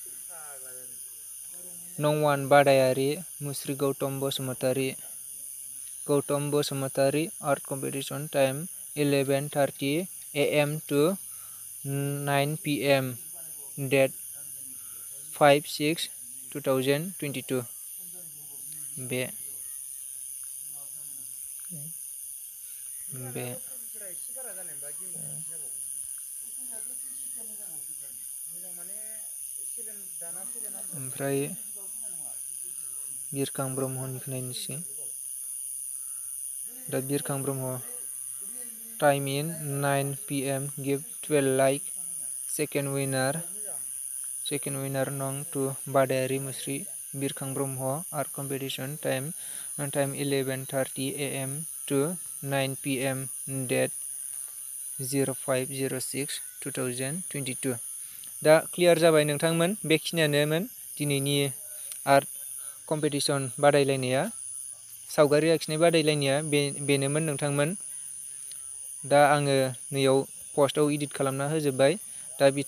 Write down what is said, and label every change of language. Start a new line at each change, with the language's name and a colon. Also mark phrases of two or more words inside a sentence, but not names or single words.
Bodo: Nongwan badayari Sri Gautam Basumatary.
English: Gautam Basumatary art competition time 11:30 a.m. to 9 p.m. Date 5/6/2022.
Bodo: B. ओमफ्राय बिरखां ब्रह्मनिखौ नायनोसै दा बिरखां ब्रह्म टाइम इन 9 p.m.
English: गिव 12 like. Second winner
Bodo: nong to badayari
English: Sri Birkhang Brahma art competition time 11:30 a.m. to 9 p.m. date 05/06/2022.
Bodo: दा क्लियार जाबाय नोंथांमोन बेखिनियानोमोन दिनैनि आर्ट कम्पिटिशन बादायलायनाया सावगारि आखिनाय बादायलायनाया बेनोमोन नोंथांमोन दा आङो नैयाव पस्टआव एडिट खालामना होजोबबाय दा